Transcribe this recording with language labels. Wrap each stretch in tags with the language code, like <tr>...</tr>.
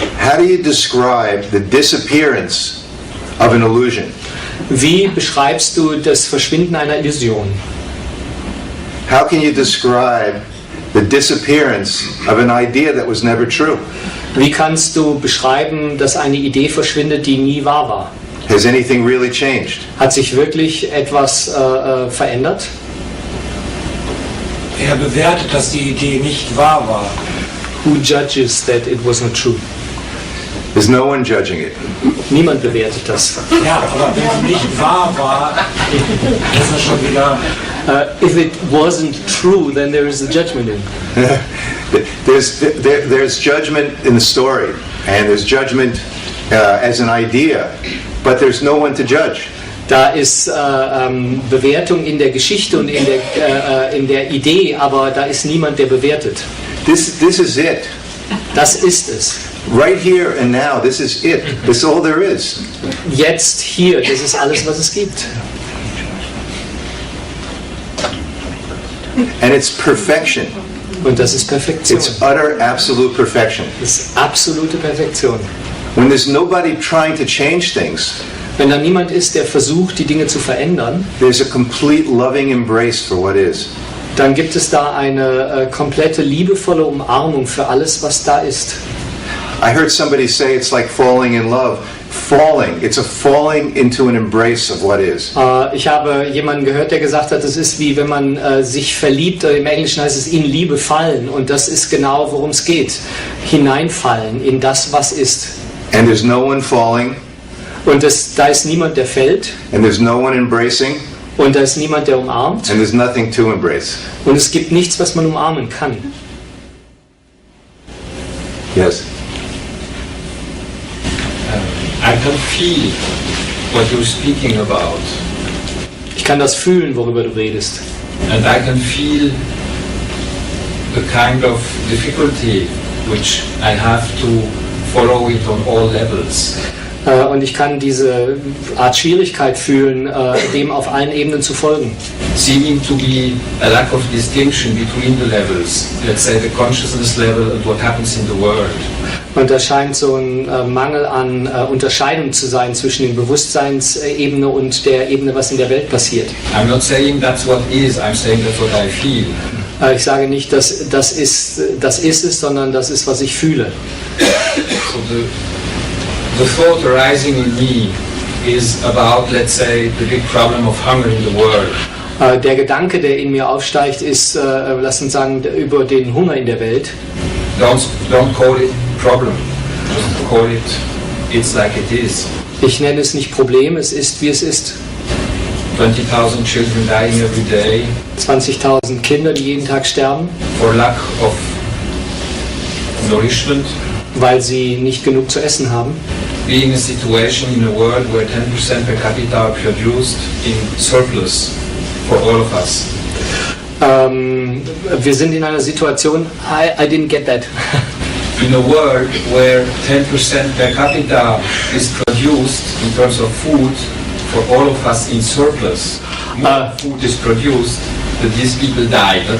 <en>How do you describe the disappearance of an illusion?</en> <de>Wie beschreibst du das Verschwinden einer Illusion?</de> <en>How can you describe the disappearance of an idea that was never true?</en> <de>Wie kannst du beschreiben, dass eine Idee verschwindet, die nie wahr war?</de> <en>Has anything really changed?</en> <de>Hat sich wirklich etwas verändert? Er bewertet, dass die Idee nicht wahr war.</de> <en>Who judges that it was not true? There's no one judging it.</en> <de>Niemand bewertet das. Ja, aber wenn sie nicht wahr war, ist das schon wieder...</de> <en>If it wasn't true, then there is a judgment in. There's judgment in the story, and there's judgment as an idea, but there's no one to judge.</en> <de>Da ist Bewertung in der Geschichte und in der Idee, aber da ist niemand, der bewertet.</de> <en>This is it.</en> <de>Das ist es.</de> <en>Right here and now, this is it. This is all there is.</en> <de>Jetzt, hier, das ist alles, was es gibt.</de> <en>And it's perfection.</en> <de>Und das ist Perfektion.</de> <en>It's utter, absolute perfection.</en> <de>Das ist absolute Perfektion.</de> <en>When there's nobody trying to change things,</en> <de>Wenn da niemand ist, der versucht, die Dinge zu verändern,</de> <en>there's a complete loving embrace for what is.</en> <de>dann gibt es da eine komplette liebevolle Umarmung für alles, was da ist.</de> <en>I heard somebody say it's like falling in love. Falling, it's a falling into an embrace of what is.</en> <de>Ich habe jemanden gehört, der gesagt hat, es ist wie wenn man sich verliebt, im Englischen heißt es in Liebe fallen, und das ist genau, worum es geht. Hineinfallen in das, was ist.</de> <en>And there's no one falling,</en> <de>Und da ist niemand, der fällt,</de> <en>and there's no one embracing,</en> <de>und da ist niemand, der umarmt,</de> <en>and there's nothing to embrace.</en> <de>und es gibt nichts, was man umarmen kann.</de> <en>Yes. I can feel what you're speaking about,</en> <de>Ich kann das fühlen, worüber du redest.</de> <en>and I can feel the kind of difficulty which I have to follow it on all levels.</en> <de>Und ich kann diese Art Schwierigkeit fühlen, dem auf allen Ebenen zu folgen.</de> <en>Seeming to be a lack of distinction between the levels, let's say the consciousness level and what happens in the world.</en> <de>Und da scheint so ein Mangel an Unterscheidung zu sein zwischen der Bewusstseinsebene und der Ebene, was in der Welt passiert.</de> <en>I'm not saying that's what is, I'm saying that's what I feel.</en> <de>Ich sage nicht, dass das ist es, sondern das ist, was ich fühle.</de> <en>So the thought arising in me is about, let's say, the big problem of hunger in the world.</en> <de>Der Gedanke, der in mir aufsteigt, ist, lass uns sagen, über den Hunger in der Welt.</de> <en>Don't call it problem, just call it, it's like it is.</en> <de>Ich nenne es nicht Problem, es ist, wie es ist.</de> <en>20,000 children dying every day</en> <de>20.000 Kinder, die jeden Tag sterben,</de> <en>for lack of nourishment.</en> <de>weil sie nicht genug zu essen haben.</de> <en>Being a situation in a world where 10% per capita are produced in surplus for all of us.</en> <de>Wir sind in einer Situation,</de> <en>I didn't get that. In a world where 10% per capita is produced in terms of food for all of us in surplus, more food is produced, that these people die.</en>